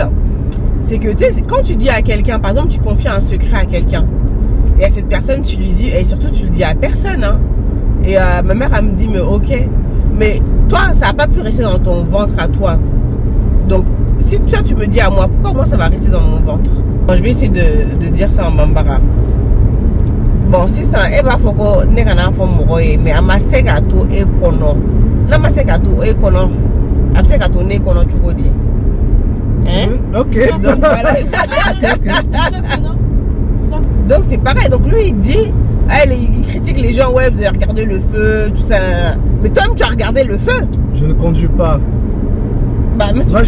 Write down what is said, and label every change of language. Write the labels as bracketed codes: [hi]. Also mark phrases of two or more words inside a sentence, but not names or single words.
[fr] C'est que tu sais, quand tu dis à quelqu'un, par exemple tu confies un secret à quelqu'un, et à cette personne tu lui dis, et surtout tu le dis à personne, hein. Et ma mère elle me dit mais ok, mais toi ça n'a pas pu rester dans ton ventre à toi. Donc si toi tu me dis à moi, pourquoi moi ça va rester dans mon ventre? Bon, je vais essayer de dire ça en bambara. Bon, si ça, eh ben, faut que [bm] ne kana fo moko ye, mais ama se ka to e kono. Na ma se ka to e kono. A se ka to ne kono chukodi. [fr] Hein? Ok. Donc voilà. Donc c'est pareil. Donc lui il dit, il critique les gens, ouais, vous avez regardé le feu, tout ça. Mais toi-même tu as regardé le feu. Je ne conduis pas. Bah, mais si Moi,